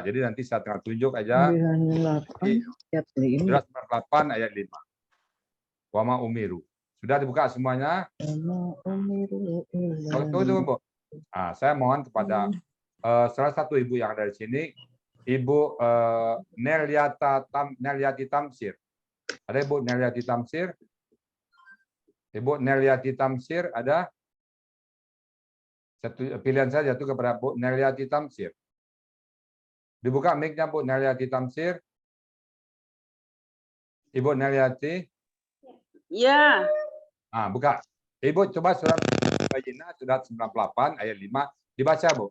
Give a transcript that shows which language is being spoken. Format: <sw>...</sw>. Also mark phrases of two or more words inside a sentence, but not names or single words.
<id>Jadi nanti saya akan tunjuk aja. Surat 98 ayat 5.</id> <ar>وما أمروا.</ar> <id>Sudah dibuka semuanya? Tunggu, Bu. Nah, saya mohon kepada salah satu ibu yang ada di sini, Ibu Neliati Tamsir. Ada Ibu Neliati Tamsir? Ibu Neliati Tamsir ada? Satu pilihan saja itu kepada Bu Neliati Tamsir. Dibuka mic-nya Bu Neliati Tamsir. Ibu Neliati. Ya. Buka. Ibu coba surat Al-Bayyinah surat 98 ayat 5 dibaca, Bu.</id>